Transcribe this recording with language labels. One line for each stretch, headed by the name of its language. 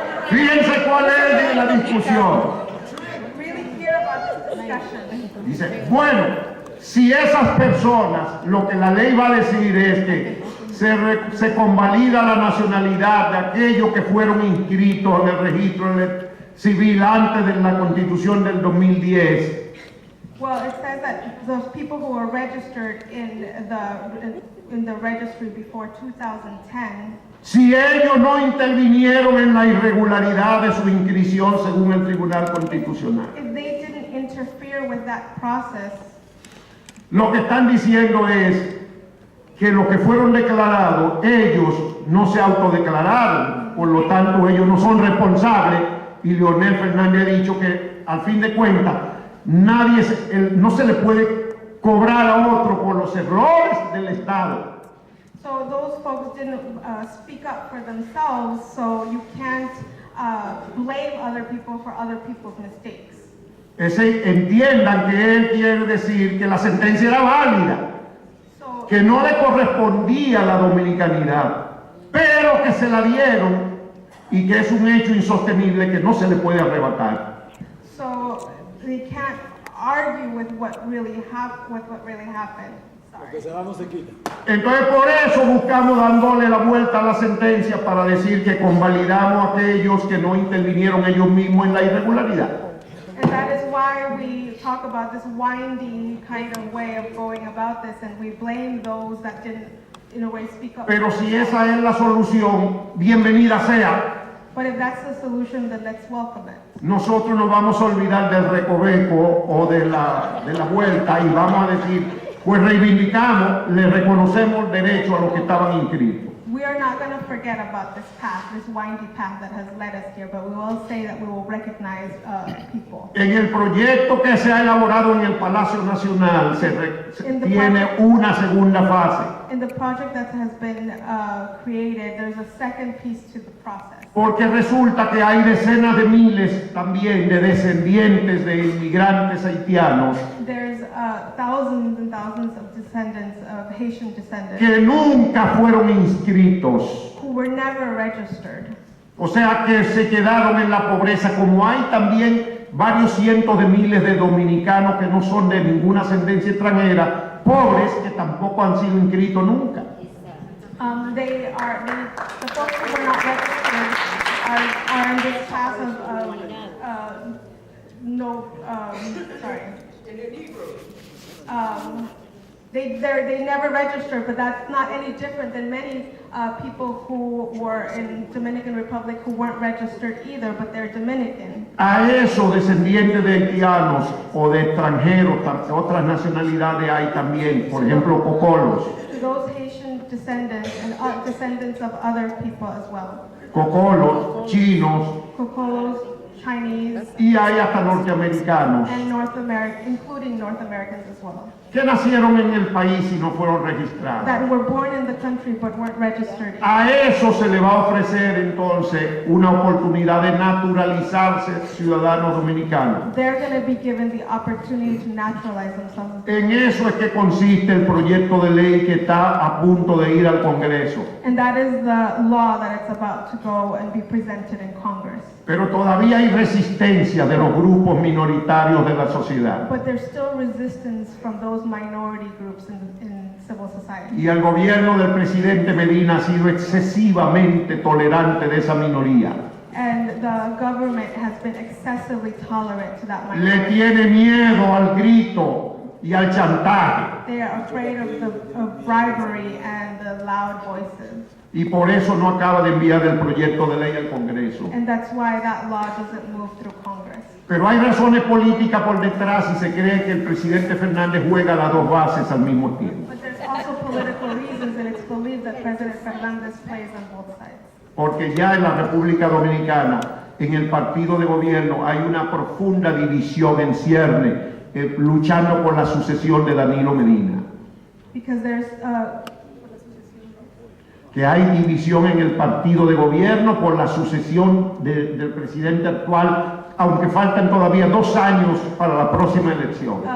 Spanish: Fíjense cuál es la discusión.
English: Really hear about this discussion.
Spanish: Dice, bueno, si esas personas, lo que la ley va a decir es que se convalida la nacionalidad de aquellos que fueron inscritos en el registro civil antes de la Constitución del 2010.
English: Well, it says that those people who were registered in the registry before 2010,
Spanish: Si ellos no intervinieron en la irregularidad de su inscripción según el Tribunal Constitucional.
English: if they didn't interfere with that process,
Spanish: Lo que están diciendo es que los que fueron declarados, ellos no se autodeclararon, por lo tanto ellos no son responsables, y Leonel Fernández ha dicho que al fin de cuentas no se le puede cobrar a otro por los errores del Estado.
English: so those folks didn't speak up for themselves, so you can't blame other people for other people's mistakes.
Spanish: Entiendan que él quiere decir que la sentencia era válida,
English: So,
Spanish: que no le correspondía la dominicanidad, pero que se la dieron y que es un hecho insostenible que no se le puede arrebatar.
English: so they can't argue with what really happened. Sorry.
Spanish: Entonces por eso buscamos dándole la vuelta a la sentencia para decir que convalidamos a aquellos que no intervinieron ellos mismos en la irregularidad.
English: And that is why we talk about this windy kind of way of going about this, and we blame those that didn't, in a way, speak up.
Spanish: Pero si esa es la solución, bienvenida sea.
English: But if that's the solution, then let's welcome it.
Spanish: Nosotros nos vamos a olvidar del recoveco o de la vuelta y vamos a decir, pues reivindicamos, le reconocemos el derecho a los que estaban inscritos.
English: We are not going to forget about this path, this windy path that has led us here, but we will say that we will recognize people.
Spanish: En el proyecto que se ha elaborado en el Palacio Nacional tiene una segunda fase,
English: In the project that has been created, there's a second piece to the process.
Spanish: porque resulta que hay decenas de miles también de descendientes de inmigrantes haitianos
English: There's thousands and thousands of descendants, of Haitian descendants,
Spanish: que nunca fueron inscritos.
English: who were never registered.
Spanish: O sea que se quedaron en la pobreza, como hay también varios cientos de miles de dominicanos que no son de ninguna ascendencia extranjera, pobres que tampoco han sido inscritos nunca.
English: The folks who were not registered are in this path of they never registered, but that's not any different than many people who were in Dominican Republic who weren't registered either, but they're Dominican.
Spanish: A esos descendientes de haitianos o de extranjeros, de otras nacionalidades hay también, por ejemplo, cocolos.
English: To those Haitian descendants and descendants of other people as well.
Spanish: Cocolos, chinos,
English: Cocolos, Chinese,
Spanish: y hay hasta norteamericanos.
English: and North America, including North Americans as well.
Spanish: que nacieron en el país y no fueron registrados.
English: that were born in the country but weren't registered.
Spanish: A eso se le va a ofrecer entonces una oportunidad de naturalizarse ciudadano dominicano.
English: They're going to be given the opportunity to naturalize themselves.
Spanish: En eso es que consiste el proyecto de ley que está a punto de ir al Congreso.
English: And that is the law that it's about to go and be presented in Congress.
Spanish: Pero todavía hay resistencia de los grupos minoritarios de la sociedad.
English: But there's still resistance from those minority groups in civil society.
Spanish: Y el gobierno del presidente Medina ha sido excesivamente tolerante de esa minoría.
English: And the government has been excessively tolerant to that
Spanish: Le
English: minority.
Spanish: tiene miedo al grito y al chantaje.
English: They are afraid of bribery and the loud voices.
Spanish: Y por eso no acaba de enviar el proyecto de ley al Congreso.
English: And that's why that law doesn't move through Congress.
Spanish: Pero hay razones políticas por detrás y se cree que el presidente Fernández juega las dos bases al mismo tiempo.
English: But there's also political reasons, and it's believed that President Fernandez plays on both sides.
Spanish: Porque ya en la República Dominicana, en el partido de gobierno, hay una profunda división en cierne, luchando por la sucesión de Danilo Medina.
English: Because there's
Spanish: Que hay división en el partido de gobierno por la sucesión del presidente actual, aunque faltan todavía 2 años para la próxima elección.